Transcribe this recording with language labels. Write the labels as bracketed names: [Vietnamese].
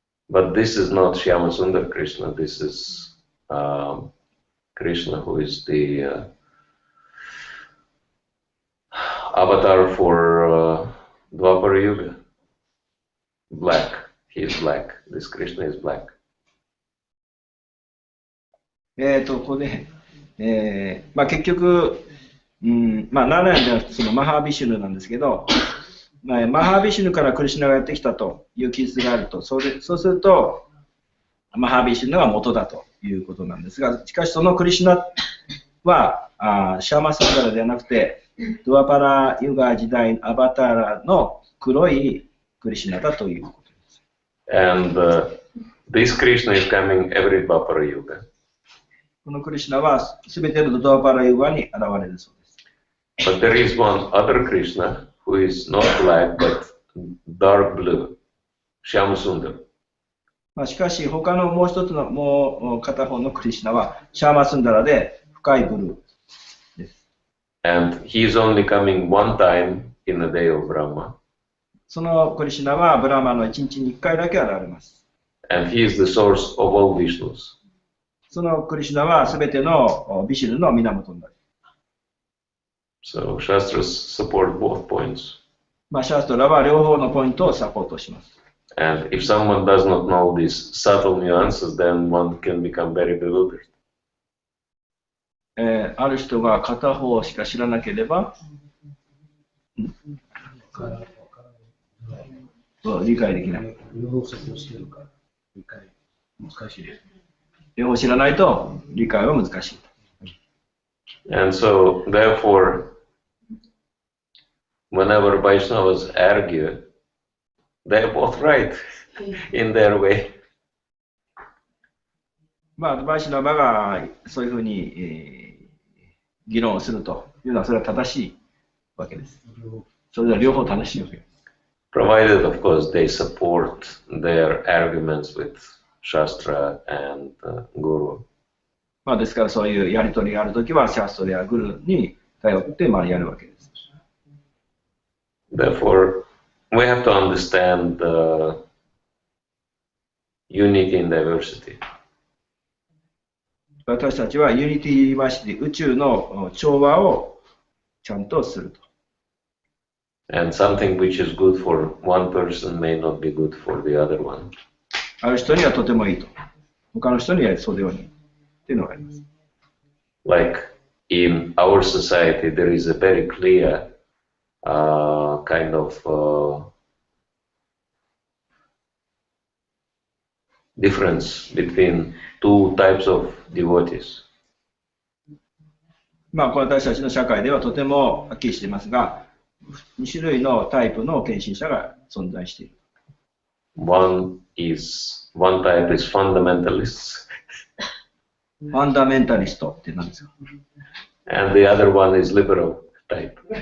[English] But this is not Shyamasundar Krishna, this is Krishna who is the avatar for Dwapara Yuga. Black, he is black, this Krishna is black. [Japanese] ここで、まあ、結局、まあ、ナーラヤンではそのマハービシュヌなんですけど、マハービシュヌからクリシュナがやってきたという記述があると、そうすると、マハービシュヌが元だということなんですが、しかしそのクリシュナはシャーマサガラではなくて、ドワパラユガ時代アバターラの黒いクリシュナだということです。 [English] And this Krishna is coming every Dwapara Yuga. [Japanese] このクリシュナはすべてのドワパラユガに現れるそうです。 [English] But there is one other Krishna who is not black but dark blue, Shyamasundar. [Japanese] しかし他のもう一つのもう片方のクリシュナはシャーマスンダラで深いブルーです。 [English] And he is only coming one time in the day of Brahma. [Japanese] そのクリシュナはブラマの1日に1回だけ現れます。 [English] And he is the source of all Vishnus. [Japanese] そのクリシュナはすべてのビシュヌの源になる。 [English] So Shastras support both points. [Japanese] シャストラは両方のポイントをサポートします。 [English] And if someone does not know these subtle nuances, then one can become very bewildered. [Japanese] ある人が片方しか知らなければ、理解できない。両方知るから理解難しいです。両方知らないと理解は難しい。 [English] And so, therefore, whenever Vaishnavas argue, they're both right in their way. [Japanese] バイシナバがそういうふうに、議論をするというのはそれは正しいわけです。それは両方正しいわけです。 [English] Provided, of course, they support their arguments with Shastra and Guru. [Japanese] まあですからそういうやり取りがあるときはシャストラやグルに頼ってやるわけです。 [English] Therefore, we have to understand the unity in diversity. [Japanese] 私たちはユニティ・ユニバーシティ、宇宙の調和をちゃんとすると。 [English] And something which is good for one person may not be good for the other one. [Japanese] ある人にはとてもいいと。他の人にはそうではない。っていうのがあります。 [English] Like in our society, there is a very clear kind of difference between two types of devotees. [Japanese] まあ、これ私たちの社会ではとてもはっきりしていますが、2種類のタイプの献身者が存在している。 [English] One type is fundamentalists. [Japanese] ファンダメンタリストって何ですか？ [English] And the other one is liberal type.